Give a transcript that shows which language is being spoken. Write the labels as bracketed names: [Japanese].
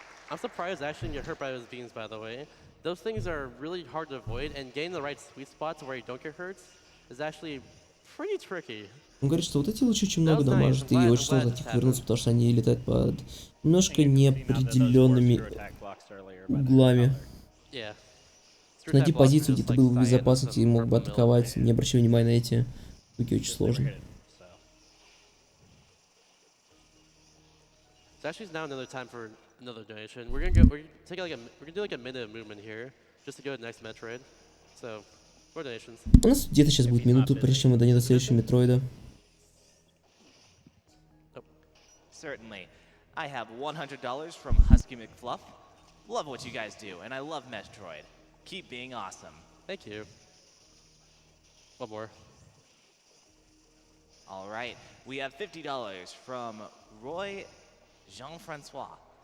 [English] I'm surprised I actually didn't get hurt by those beams, by the way. Those things are really hard to avoid, and getting the right sweet spot to where you don't get hurt is actually pretty tricky. [Russian] Он говорит, что вот эти лучи очень много дамажат, и очень сложно от них вернуться, потому что они летают под немножко неопределенными углами. [English] Yeah. [Russian] Найди позицию, где ты был в безопасности и мог бы атаковать, не обращая внимания на эти штуки, очень сложно. [English] So actually, it's now another time for another donation. We're gonna take like we're gonna do like a minute of movement here, just to go to the next Metroid. So, more donations. [Russian] У нас где-то сейчас будет минуту, прежде чем мы дойдем до следующего Метроида. [English] Certainly. I have $100 from Husky McFluff. Love what you guys do, and I love Metroid. Keep being awesome. Thank you. One more. All right, we have $50 from Roy Jean-Francois.